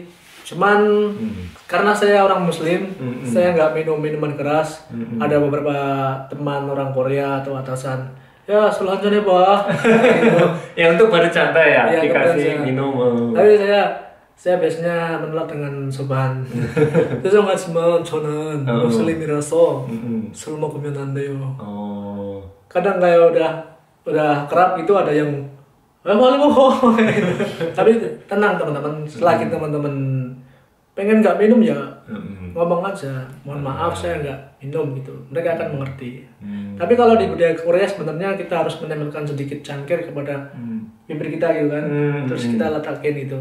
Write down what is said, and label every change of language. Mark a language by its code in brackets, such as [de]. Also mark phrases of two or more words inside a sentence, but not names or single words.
[id] Cuman karena saya orang muslim, saya nggak minum minuman keras. Ada beberapa teman orang Korea atau atasan, ya selanjutnya bah. Gitu. Yang untuk bercanda ya, Iya, dikasih bercanda. minum. Tapi saya biasanya menolak dengan sopan. [ko] 죄송하지만 저는 muslim이라서 술 먹으면 안 돼요. [id] Kadang kayak udah kerap gitu ada yang boleh kok. Tapi tenang teman-teman, selagi teman-teman pengen nggak minum ya ngomong aja, mohon maaf saya nggak minum gitu, mereka akan mengerti. Tapi kalau di budaya Korea sebenarnya kita harus menempelkan sedikit cangkir kepada bibir kita gitu kan, terus kita letakin gitu.